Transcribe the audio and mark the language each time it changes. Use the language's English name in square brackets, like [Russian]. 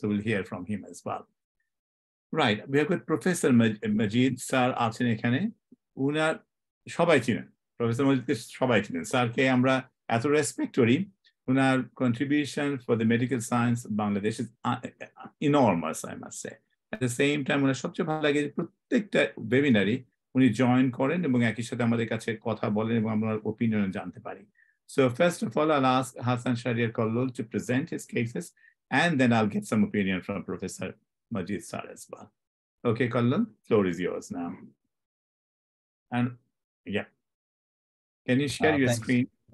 [English] So we'll hear from him as well. Right, we have got Professor Majid Sir [Bangla] আছেন এখানে উনার সবাই চিনেন প্রফেসর মজিদকে সবাই চিনেন স্যারকে আমরা এত রেসপেক্ট করি উনার [English] contribution for the medical science of Bangladesh is enormous, I must say. At the same time [Bangla] উনার সবচেয়ে ভালো লাগে যে প্রত্যেকটা ওয়েবিনারে উনি জয়েন করেন এবং একই সাথে আমাদের কাছে কথা বলেন এবং আমরা ওপিনিয়ন জানতে পারি. [English] So first of all, I'll ask Hassan Shahriar Kollol to present his cases and then I'll get some opinion from Professor Majid Sir as well. Okay, Kollol, floor is yours now. And yeah, can you share your screen?